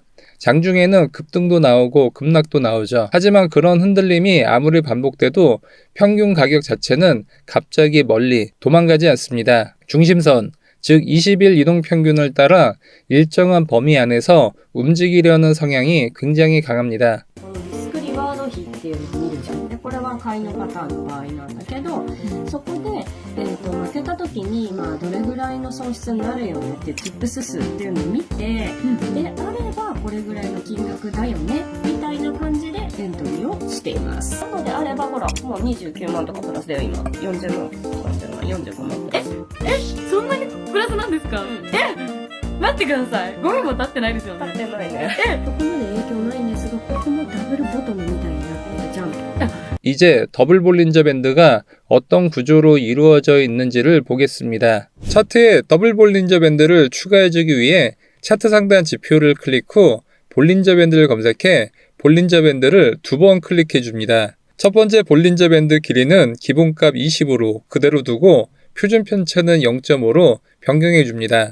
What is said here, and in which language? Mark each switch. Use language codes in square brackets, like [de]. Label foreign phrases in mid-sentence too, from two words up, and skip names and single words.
[ko] 장중에는 급등도 나오고 급락도 나오죠. 하지만 그런 흔들림이 아무리 반복돼도 평균 가격 자체는 갑자기 멀리 도망가지 않습니다. 중심선, 즉 20일 이동평균을 따라 일정한 범위 안에서 움직이려는 성향이 굉장히 강합니다. [ja] このリスクリワード比っていうのを見るじゃん。で、これは買いのパターンの場合なんだけど、そこで、負けた時に、どれぐらいの損失になるよねっていう tips 数っていうのを見て、で、あればこれぐらいの金額だよね、みたいな感じでエントリーをしています。なのであればほら、もう29万とかプラスだよ今。40万、30万、45万。そんなにプラスなんですか？待ってください。5分も経ってないですよね。経ってないね。そこまで影響ないんですが、ここもダブルボトムみたいになってるじゃん。 [ko] 이제 더블 볼린저 밴드가 어떤 구조로 이루어져 있는지를 보겠습니다. 차트에 더블 볼린저 밴드를 추가해주기 위해 차트 상단 지표를 클릭 후 볼린저 밴드를 검색해 볼린저 밴드를 2번 클릭해 줍니다. 첫 번째 볼린저 밴드 길이는 기본값 20으로 그대로 두고 표준 편차는 0.5로 변경해 줍니다.